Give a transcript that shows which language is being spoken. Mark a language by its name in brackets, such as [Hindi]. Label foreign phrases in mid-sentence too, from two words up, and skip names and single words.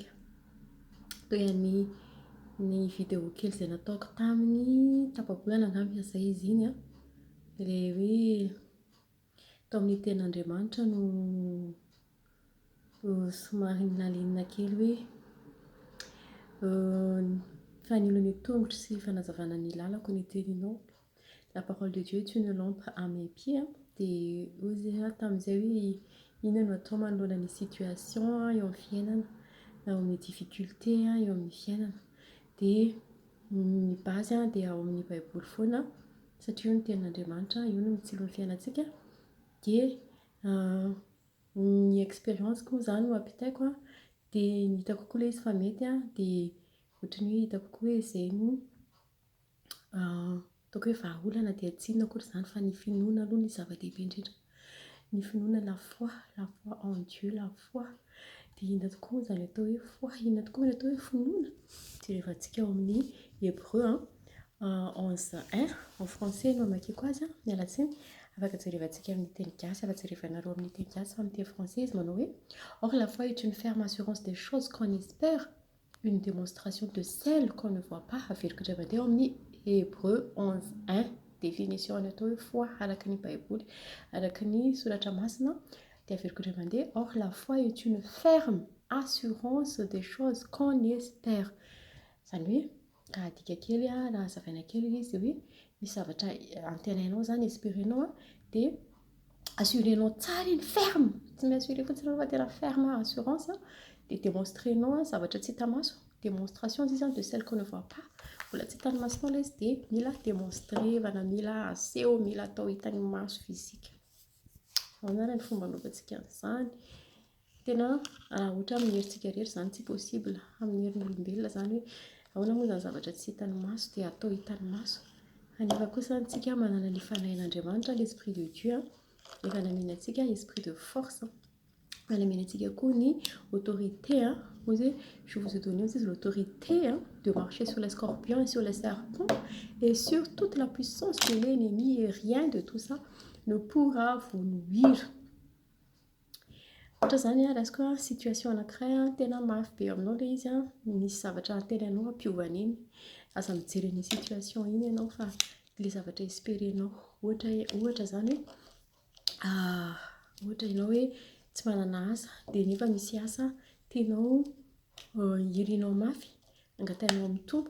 [Malagasy] Toy ny vidéo kely izay nataoko tamin'ny tapabolana angamba izay izy iny ilay hoe tao amin'ny tenin'Andriamanitra no somary nalinina kely hoe fanilo ny tongotra sy fanazavana ny lalako ny teninao. [French] La parole de Dieu est une lampe à mes pieds. [Malagasy] Dia ozy tamin'izay hoe ino no atao manoloana ny situation eo amin'ny fiainana, eo amin'ny difficulté eo amin'ny fiainana. Dia ny base dia ao amin'ny baiboly foana satria io no tenin'Andriamanitra, io no mitsilo ny fiainantsika. Dia ny expérience koa zany no ampitaiko dia ny hitako koa ilay izy fa mety dia ohatran'ny hoe hitako koa hoe izay no ataoko hoe vahaolana dia tsy inona akory izany fa ny finoana aloha ny zava-dehibe indrindra. Ny finoana [French] la foi en Dieu, la foi. [Malagasy] Dia inona tokoa izany atao hoe foi, inona tokoa ny atao hoe finoana. Jerevantsika ao amin'ny Hébreu 11:1 [French] en français [Malagasy] no amakiako azy mialatsiny. Afaka jerevantsika amin'ny teny gasy, afaka jerevanareo amin'ny teny gasy fa amin'ny teny français izy manao hoe [French] or la foi est une ferme assurance des choses qu'on espère, une démonstration de celles qu'on ne voit pas. [Malagasy] Averiko indray mandeha ao amin'ny Hébreu 11:1 définition ny atao hoe foi araka ny baiboly, araka ny soratra masina. Dia averiko indray mandeha [French] or la foi est une ferme assurance des choses qu'on espère. [Malagasy] Izany hoe raha adika kely raha hazavaina kely izy hoe misy zavatra antenainao zany, espérenao dia assurenao tsara iny ferme, tsy mi-assurer fotsiny fa tena [French] ferme assurance [Malagasy] dia démonstrenao zavatra tsy hita maso, démonstration izy [French] de celle qu'on ne voit pas. [Malagasy] Mbola tsy hitan'ny masonao ilay izy dia mila démonstrevana, mila aseho, mila atao hitan'ny maso fizika. Anarany ny fomba anaovantsika an'izany. Tena raha ohatra amin'ny herintsika rehetra izany tsy possible, amin'ny herin'olombelona izany hoe ahoana moa izany zavatra tsy hitan'ny maso dia atao hitan'ny maso. Kanefa kosa antsika manana ny fanahin'Andriamanitra, [French] l'esprit de Dieu, [Malagasy] efa namena antsika [French] esprit de force, [Malagasy] namena antsika koa ny autorité. [French] Je vous ai donné aussi l'autorité de marcher sur les scorpions et sur les serpents et sur toute la puissance de l'ennemi et rien de tout ça ne pourra vous nuire. [Malagasy] Ohatra zany raha situation anankiray tena mafy be aminao ilay izy misy zavatra antenanao ampiovana iny, aza mijery ny situation iny ianao fa ilay zavatra espérenao. Ohatra zany ohatra ianao hoe tsy manana asa dia nefa misy asa tianao hirinao mafy, angatainao amin'ny tompo.